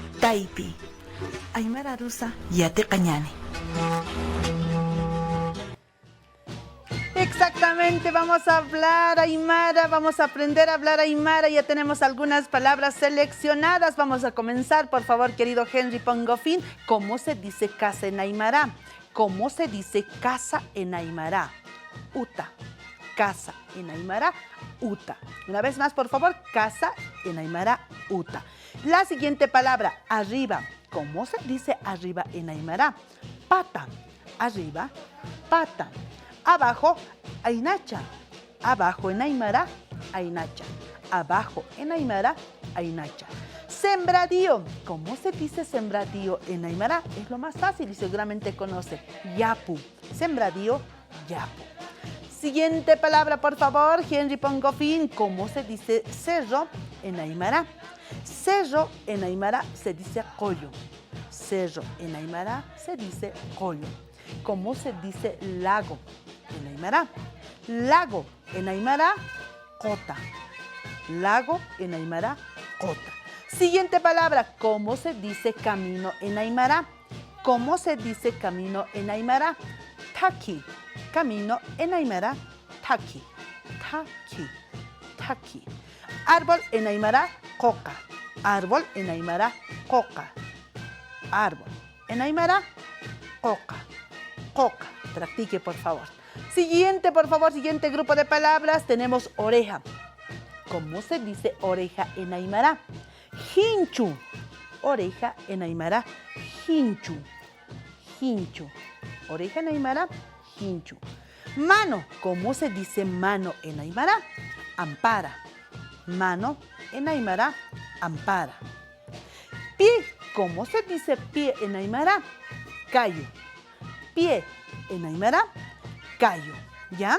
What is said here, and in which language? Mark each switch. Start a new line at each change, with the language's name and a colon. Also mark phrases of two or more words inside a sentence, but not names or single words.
Aymara: Taipi, Aymara rusa yate cañane.
Spanish: Exactamente, vamos a hablar Aymara, vamos a aprender a hablar Aymara. Ya tenemos algunas palabras seleccionadas. Vamos a comenzar, por favor, querido Henry Pongofin. ¿Cómo se dice casa en Aymara? ¿Cómo se dice casa en Aymara? Uta. Casa en Aymara, uta. Una vez más, por favor, casa en Aymara, uta. La siguiente palabra, arriba. ¿Cómo se dice arriba en Aymara? Pata. Arriba, pata. Abajo, ainacha. Abajo en Aymara, ainacha. Abajo en Aymara, ainacha. Sembradío. ¿Cómo se dice sembradío en Aymara? Es lo más fácil y seguramente conoce. Yapu. Sembradío, yapu. Siguiente palabra, por favor, Henry Pongofin. ¿Cómo se dice cerro en Aymara? Cerro en Aymara se dice collo. Cerro en Aymara se dice collo. ¿Cómo se dice lago en Aymara? Lago en Aymara, cota. Lago en Aymara, cota. Siguiente palabra, ¿cómo se dice camino en Aymara? ¿Cómo se dice camino en Aymara? Taki. Camino en Aymara, taki.
Aymara: Taki. Taki.
Spanish: Árbol en Aymara, coca. Árbol en Aymara, coca. Árbol en Aymara, coca. Coca. Practique, por favor. Siguiente, por favor, siguiente grupo de palabras. Tenemos oreja. ¿Cómo se dice oreja en Aymara? Hinchu. Oreja en Aymara, hinchu.
Aymara: Hinchu.
Spanish: Oreja en Aymara, hinchu. Mano. ¿Cómo se dice mano en Aymara? Ampara. Mano en Aymara, ampara. Pie. ¿Cómo se dice pie en Aymara? Cayo. Pie en Aymara, cayo. ¿Ya?